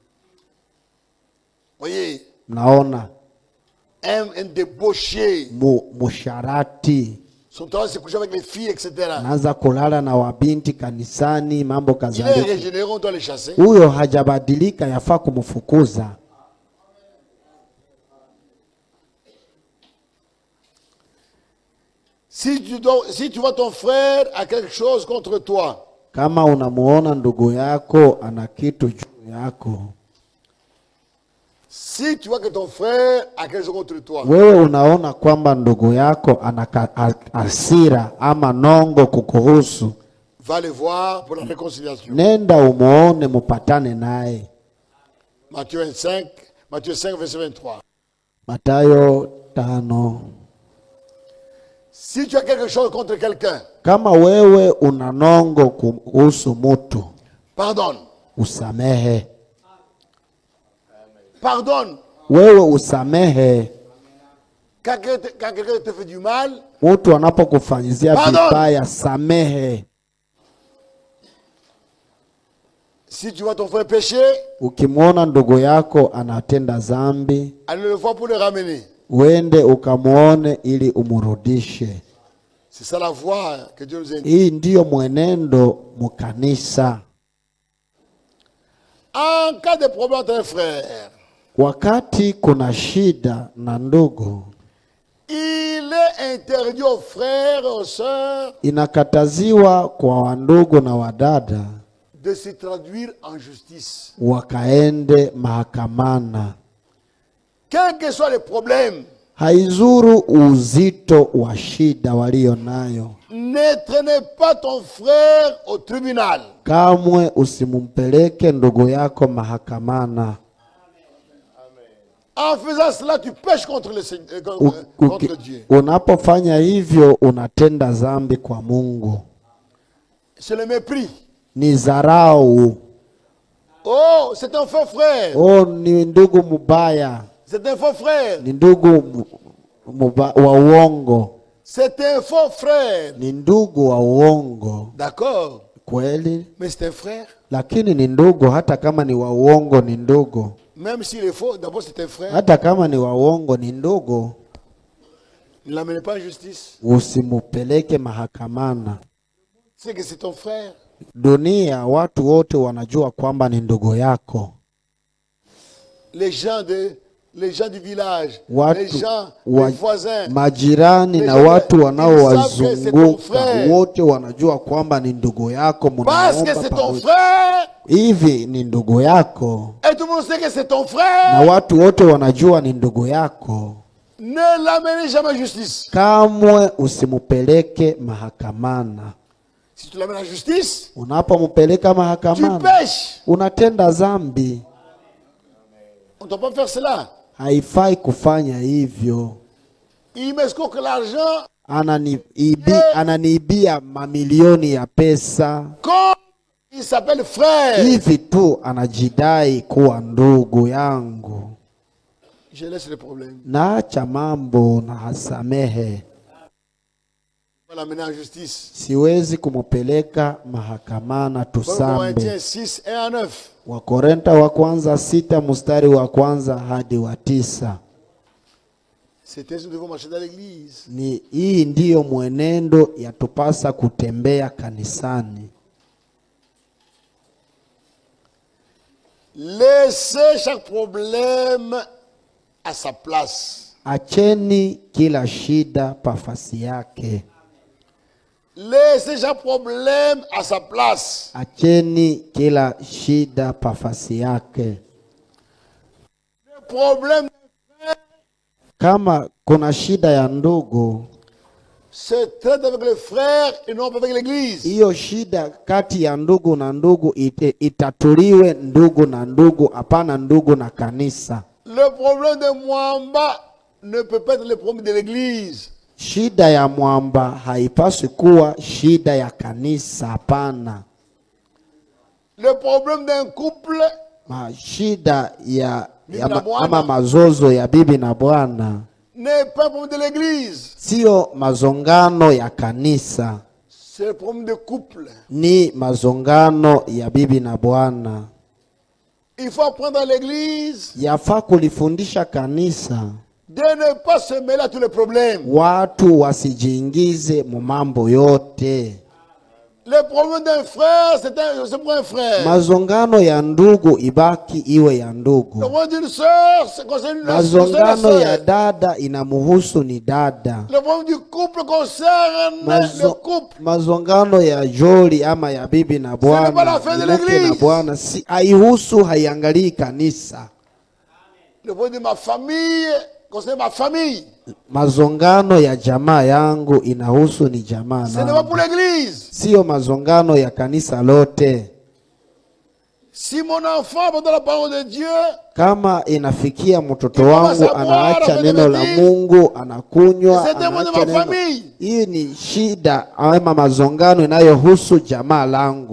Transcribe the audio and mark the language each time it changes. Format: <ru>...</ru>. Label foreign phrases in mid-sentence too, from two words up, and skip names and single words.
<fr>Voyez.</fr> <sw>Mnaona?</sw> <fr>Un débauché.</fr> <sw>Musharati.</sw> <fr>Son temps c'est coucher avec les filles, etc.</fr> <sw>Naanza kulala na wabinti kanisani, mambo kadhalika.</sw> <fr>Il est régénéré, on doit le chasser.</fr> <sw>Huyo hajabadilika, yafaa kumfukuza.</sw> <fr>Si tu vois ton frère a quelque chose contre toi.</fr> <sw>Kama unamuona ndugu yako ana kitu juu yako.</sw> <fr>Si tu vois que ton frère a quelque chose contre toi.</fr> <sw>Wewe unaona kwamba ndugu yako ana hasira ama nongo kukuhusu.</sw> <fr>Va le voir pour la réconciliation.</fr> <sw>Nenda umuone mupatane naye.</sw> <fr>Matthieu 5 verset 23.</fr> <sw>Mathayo 5.</sw> <fr>Si tu as quelque chose contre quelqu'un.</fr> <sw>Kama wewe una nongo kuhusu mtu.</sw> <fr>Pardonne.</fr> <sw>Usamehe.</sw> <fr>Pardonne.</fr> <sw>Wewe usamehe.</sw> <fr>Quand quelqu'un te fait du mal.</fr> <sw>Mtu anapokufanyizia vibaya, samehe.</sw> <fr>Si tu vois ton frère pécher.</fr> <sw>Ukimwona ndugu yako anatenda dhambi.</sw> <fr>Allez le voir pour le ramener.</fr> <sw>Uende ukamuone ili umurudishe.</sw> <fr>C'est ça la voie que Dieu nous indique.</fr> <sw>Hii ndiyo mwenendo mukanisa.</sw> <fr>En cas de problème entre un frère.</fr> <sw>Wakati kuna shida na ndugu.</sw> <fr>Il est interdit aux frères et aux sœurs.</fr> <sw>Inakataziwa kwa wandugu na wadada.</sw> <fr>De se traduire en justice.</fr> <sw>Wakaende mahakamana.</sw> <fr>Quel que soit le problème.</fr> <sw>Haizuru uzito wa shida walio nayo.</sw> <fr>Ne traînez pas ton frère au tribunal.</fr> <sw>Kamwe usimumpeleke ndugu yako mahakamana.</sw> <fr>En faisant cela, tu pèches contre Dieu.</fr> <sw>Unapofanya hivyo unatenda dhambi kwa Mungu.</sw> <fr>C'est le mépris.</fr> <sw>Ni dharau.</sw> <fr>Oh, c'est un faux frère.</fr> <sw>Oh, ni ndugu mubaya.</sw> <fr>C'est un faux frère.</fr> <sw>Ni ndugu wa uongo.</sw> <fr>C'est un faux frère.</fr> <sw>Ni ndugu wa uongo.</sw> <fr>D'accord.</fr> <sw>Kweli.</sw> <fr>Mais c'est un frère.</fr> <sw>Lakini ni ndugu, hata kama ni wa uongo ni ndugu.</sw> <fr>Même s'il est faux, d'abord c'est un frère.</fr> <sw>Hata kama ni wa uongo ni ndugu.</sw> <fr>Ne l'amenez pas en justice.</fr> <sw>Usimupeleke mahakamana.</sw> <fr>C'est que c'est ton frère.</fr> <sw>Dunia watu wote wanajua kwamba ni ndugu yako.</sw> <fr>Les gens du village, les gens, les voisins,</fr> <sw>majirani na watu wanaowazunguka wote wanajua kwamba ni ndugu yako.</sw> <fr>Parce que c'est ton frère.</fr> <sw>Hivi ni ndugu yako.</sw> <fr>Et tout le monde sait que c'est ton frère.</fr> <sw>Na watu wote wanajua ni ndugu yako.</sw> <fr>Ne l'amenez jamais en justice.</fr> <sw>Kamwe usimupeleke mahakamana.</sw> <fr>Si tu l'amènes en justice,</fr> <sw>unapomupeleka mahakamana,</sw> <fr>tu pèches.</fr> <sw>Unatenda dhambi.</sw> <fr>On ne doit pas faire cela.</fr> <sw>Haifai kufanya hivyo.</sw> <fr>Il m'escroque l'argent.</fr> <sw>Ananiibia mamilioni ya pesa.</sw> <fr>Comme il s'appelle frère.</fr> <sw>Hivi tu anajidai kuwa ndugu yangu.</sw> <fr>Je laisse le problème.</fr> <sw>Naacha mambo na hasamehe.</sw> <fr>L'amener en justice.</fr> <sw>Siwezi kumupeleka mahakamana tusambe. 6:1-9. Wakorintho wa kwanza 6 mstari wa kwanza hadi wa 9.</sw> <fr>C'est ainsi que nous devons marcher dans l'église.</fr> <sw>Ni hii ndiyo mwenendo yatupasa kutembea kanisani.</sw> <fr>Laissez chaque problème à sa place.</fr> <sw>Acheni kila shida pafasi yake.</sw> <fr>Laissez chaque problème à sa place.</fr> <sw>Acheni kila shida pafasi yake.</sw> <fr>Le problème</fr> <sw>kama kuna shida ya ndugu,</sw> <fr>se traite avec le frère et non avec l'église.</fr> <sw>Hiyo shida kati ya ndugu na ndugu itatuliwe ndugu na ndugu, hapana ndugu na kanisa.</sw> <fr>Le problème de Mwamba ne peut pas être le problème de l'église.</fr> <sw>Shida ya mwamba haipaswi kuwa shida ya kanisa, hapana.</sw> <fr>Le problème d'un couple</fr> <sw>Shida ama mazozo ya bibi na bwana</sw> <fr>n'est pas problème de l'église.</fr> <sw>Sio mazongano ya kanisa.</sw> <fr>C'est le problème de couple.</fr> <sw>Ni mazongano ya bibi na bwana.</sw> <fr>Il faut apprendre à l'église.</fr> <sw>Yafaa kulifundisha kanisa</sw> <fr>de ne pas se mêler à tous les problèmes.</fr> <sw>Watu wasijiingize mu mambo yote.</sw> <fr>Le problème d'un frère, c'est pour un frère.</fr> <sw>Mazongano ya ndugu ibaki iwe ya ndugu.</sw> <fr>Le problème d'une sœur, c'est concerne la sœur.</fr> <sw>Mazongano ya dada inamuhusu ni dada.</sw> <fr>Le problème du couple concerne le couple.</fr> <sw>Mazongano ya joli ama ya bibi na bwana, mke na bwana, si haihusu, haiangalii kanisa.</sw> <fr>Le problème de ma famille concerne ma famille.</fr> <sw>Mazongano ya jamaa yangu inahusu ni jamaa.</sw> <fr>Ce n'est pas pour l'église.</fr> <sw>Sio mazongano ya kanisa lote.</sw> <fr>Si mon enfant abandonne la parole de Dieu,</fr> <sw>kama inafikia mtoto wangu anaacha neno la Mungu, anakunywa, anaacha neno, hii ni shida ama mazongano inayohusu jamaa langu.</sw>